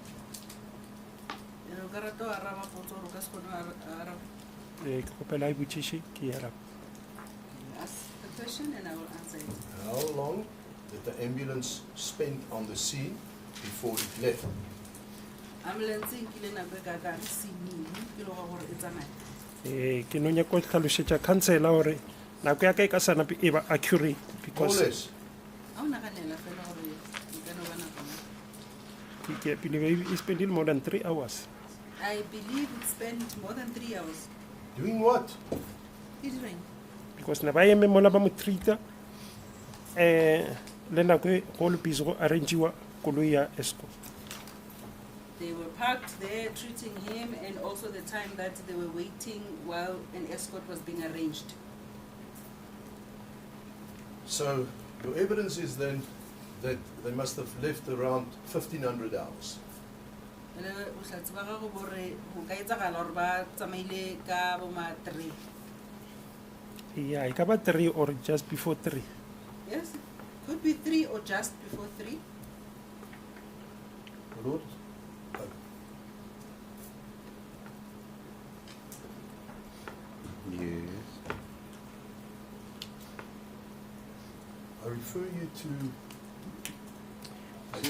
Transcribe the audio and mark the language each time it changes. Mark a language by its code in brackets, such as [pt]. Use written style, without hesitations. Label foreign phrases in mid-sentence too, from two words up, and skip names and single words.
[en] You know, [nso] Karato araba potso gore o ka se kgone go araba. Ke kgopela e botšiše ke araba. [en] Ask the question and I will answer it. How long did the ambulance spend on the scene before it left? [nso] Ambulance e nkile nako e ka kang sining pele ga gore e tsamaye. Ke no nyako tlhalošetša councilor gore nako ya ka e ka sa nape e ba accurate [en] More or because less. [nso] Ha o naganela fela gore e ka no ba nako mang. [en] ke believe it spending more than 3 hours. I believe it spent more than 3 hours. Doing what? [nso] E direng? Because na ba eme mola ba mo treata le nako e go le busy go arrangiwa koloi ya escort. [en] They were parked there treating him and also the time that they were waiting while an escort was being arranged. So, your evidence is then that they must have left around 1500 hours. [nso] Ele o tla tseba gago gore go ka etsagala gore ba tsamaile ka boma 3. Yeah, e ka ba 3 [en] or just before 3. Yes, could be 3 or just before 3. My Lord? Yes. I refer you to a